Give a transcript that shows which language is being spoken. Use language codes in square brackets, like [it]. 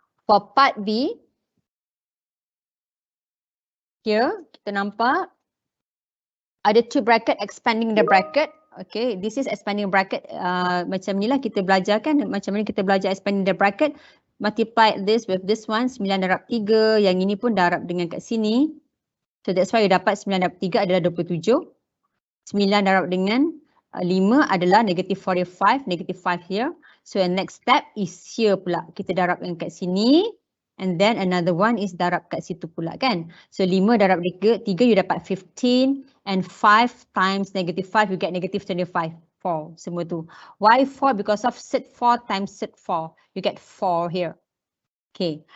[en] For part B, here [ms] kita nampak ada [en] 2 bracket expanding the bracket. Okay, this is expanding bracket. [ms] Macam ni lah kita belajar kan. Macam mana kita belajar [en] expanding the bracket. Multiply this with this one. [ms] 9 darab 3. Yang ini pun darab dengan kat sini. [en] So that's why you [ms] dapat 9 darab 3 adalah 27. 9 darab dengan 5 adalah negative 45. [en] Negative 5 here. So the next step is here pula. [ms] Kita darabkan kat sini. [en] And then another one is [ms] darab kat situ pula kan. [en] So 5 darab 3 you dapat 15. And 5 times negative 5 you get negative 25. 4 [ms] semua tu. [en] Why 4? Because of set 4 times set 4. You get 4 here. Okay.